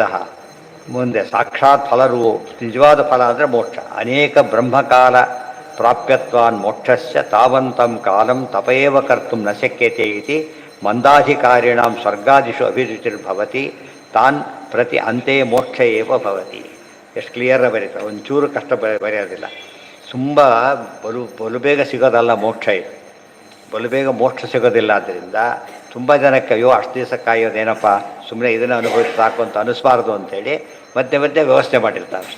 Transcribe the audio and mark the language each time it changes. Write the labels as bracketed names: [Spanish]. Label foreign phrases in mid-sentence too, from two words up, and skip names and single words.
[Kannada] ಮುಂದೆ ಸಾಕ್ಷಾತ್ ಫಲರು ನಿಜವಾದ ಫಲ ಅಂದರೆ ಮೋಕ್ಷ. [Sanskrit] ಅನೇಕ ಬ್ರಹ್ಮಕಾಲ ಪ್ರಾಪ್ಯತ್ವಾನ್ ಮೋಕ್ಷಸ್ಯ ತಾವಂತಂ ಕಾಲಂ ತಪೇವ ಕರ್ತು ನ ಶಕ್ಯತೆ ಇತಿ ಮಂದಾಧಿಕಾರಿಣಾಂ ಸ್ವರ್ಗಾದಿಷು ಅಭಿರುಚಿರ್ಭವತಿ ತಾನ್ ಪ್ರತಿ ಅಂತೆ ಮೋಕ್ಷ ಏವ ಭವತಿ. [Kannada] ಎಷ್ಟು ಕ್ಲಿಯರಾಗಿ ಬರೀತಾರೆ, ಒಂಚೂರು ಕಷ್ಟ ಬರೆಯೋದಿಲ್ಲ. ತುಂಬ ಬಲು ಬೇಗ ಸಿಗೋದಲ್ಲ ಮೋಕ್ಷ. ಇದು ಬಲು ಬೇಗ ಮೋಕ್ಷ ಸಿಗೋದಿಲ್ಲ. ಆದ್ದರಿಂದ ತುಂಬ ಜನಕ್ಕೆ ಅಯ್ಯೋ ಅಷ್ಟು ದಿವಸ ಕಾಯೋದೇನಪ್ಪ, ಸುಮ್ಮನೆ ಇದನ್ನು ಅನುಭವಿಸಿ ಸಾಕು ಅಂತ ಅನಿಸ್ಬಾರ್ದು ಅಂತೇಳಿ ಮಧ್ಯೆ ಮಧ್ಯೆ ವ್ಯವಸ್ಥೆ ಮಾಡಿರ್ತಾರೆ ಅಷ್ಟೇ.